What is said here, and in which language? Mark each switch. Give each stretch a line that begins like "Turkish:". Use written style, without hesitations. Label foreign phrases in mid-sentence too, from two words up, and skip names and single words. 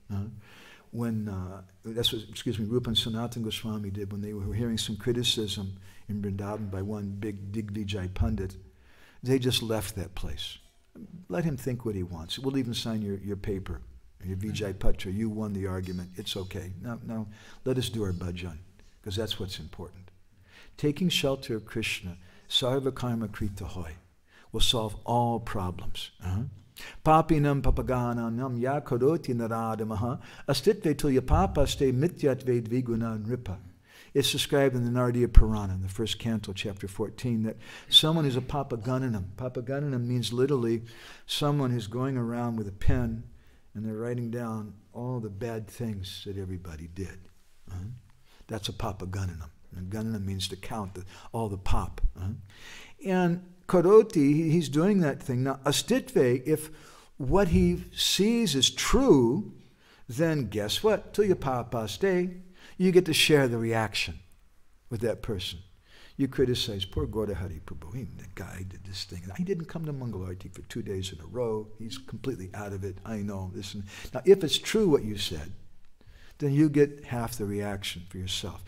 English: That's what, Rupa and Sanatana Goswami did when they were hearing some criticism in Vrindavan by one big Digvijay Pandit. They just left that place. Let him think what he wants. We'll even sign your paper, your
Sanskrit: Vijay Patra.
English: You won the argument. It's okay. Now, let us do our bhajan, because that's what's important. Taking shelter of Krishna,
Bangla: sarva karma krita hoy,
English: will solve all problems.
Sanskrit: Papinam papagananam ya karoti naradamaha astitve tulya papaste mityatve dviguna nripa.
English: It's described in the Naradiya Purana, in the first canto, chapter 14, that someone who's a papagananam. Papagananam means literally someone who's going around with a pen and they're writing down all the bad things that everybody did. That's a papagananam. And gananam means to count all the pop. And karoti, he's doing that thing. Now, astitve, if what he sees is true, then guess what?
Sanskrit: Tulya papaste.
English: You get to share the reaction with that person. You criticize, poor Gaudahari Prabhu, the guy did this thing. He didn't come to Mangalarti for 2 days in a row. He's completely out of it. I know this. Now, if it's true what you said, then you get half the reaction for yourself.